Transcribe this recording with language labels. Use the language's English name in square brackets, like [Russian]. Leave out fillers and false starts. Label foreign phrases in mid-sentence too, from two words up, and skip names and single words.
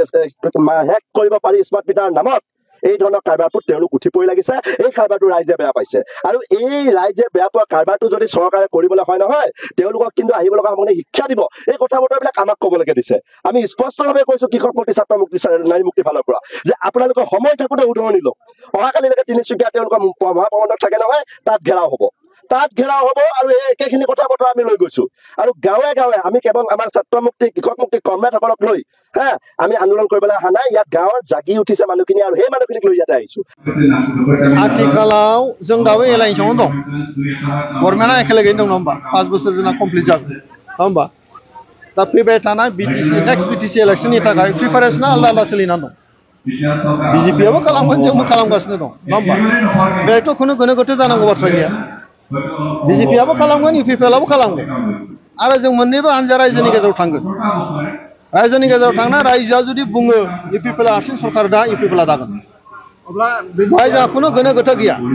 [Assamese] হেক কৰিব পাৰি স্মাৰ্ট মিটাৰ নামত এই ধৰণৰ কাৰবাৰবোৰ তেওঁলোক উঠি পৰি লাগিছে এই কাৰবাৰটো ৰাইজে বেয়া পাইছে আৰু এই ৰাইজে বেয়া পোৱা কাৰবাৰটো যদি চৰকাৰে কৰিবলৈ হয় নহয় তেওঁলোকক কিন্তু আহিব লগা সময়ত শিক্ষা দিব এই কথা বতৰাবিলাক আমাক ক'বলৈকে দিছে আমি স্পষ্টভাৱে কৈছো কৃষক মুক্তি ছাত্ৰ মুক্তি নাৰী মুক্তি ফালৰ পৰা যে আপোনালোকৰ সময় থাকোঁতে উদঙনি লওক অহাকালিলৈকে তিনিচুকীয়া তেওঁলোকৰ মহাপ্ৰবন্ধক থাকে নহয় তাত ঘেৰাও হ'ব আৰু এই একেখিনি কথা বতৰা আমি লৈ গৈছো আৰু গাঁৱে গাঁৱে আমি কেৱল আমাৰ ছাত্ৰ মুক্তি কৃষক মুক্তি কমৰেডসকলক লৈ আমি আন্দোলন কৰিবলৈ অহা নাই ইয়াত গাঁৱৰ জাগি উঠিছে মানুহখিনি আৰু সেই মানুহখিনিক লৈ ইয়াতে আহিছো [Bodo] आथिखालाव जों दाबो एलायन्सआवनो दं गभर्नमेन्टआ एखेलेगैनो दं नङा होमबा 5 बोसोर जोंना कमप्लिट जागोन नङा होमबा दा फैबाय थानाय [English] next BTC election [Bodo] थाखाय प्रिपारेसना आलदा आलदा सोलिनानै दं BJPआबो खालामगोन जोंबो खालामगासिनो दं नङा होमबा बेथ' खुनु गोनो गोथो जानांगौ बाथ्रा गैया BJPआबो खालामगोन UPPLआबो खालामगोन आरो जों मोननैबो हानजा रायजोनि गेजेराव थांगोन रायजोनि गेजेराव थांना रायजोआ जुदि बुङो UPPLआ हारसिं सरकार दा UPPLआ दागोन अब्ला रायजोआ खुनु गोनो गोथो गैया